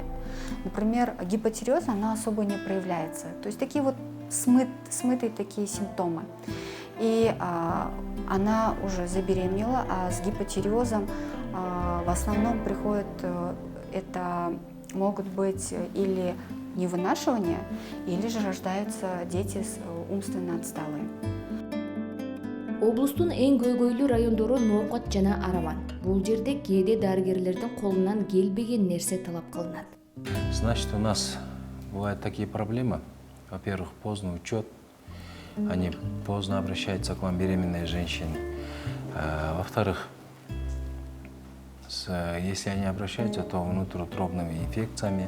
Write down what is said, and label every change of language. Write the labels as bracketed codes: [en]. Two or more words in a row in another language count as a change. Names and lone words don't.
[ru] Например, гипотиреоз, она особо не проявляется, то есть такие вот смытые такие симптомы. И она уже забеременела, а с гипотиреозом в основном приходит это могут быть или невынашивание, или же рождаются дети умственно отсталые. [ky] Облустун эң көйгөйлүү райондору Ноокат жана Араман. Бул жерде кээде дарыгерлердин колунан келбеген нерсе талап кылынат. [ru] Значит, у нас бывают такие проблемы. Во-первых, поздний учет. Они поздно обращаются к вам, беременные женщины. Во-вторых, если они обращаются, то внутриутробными инфекциями.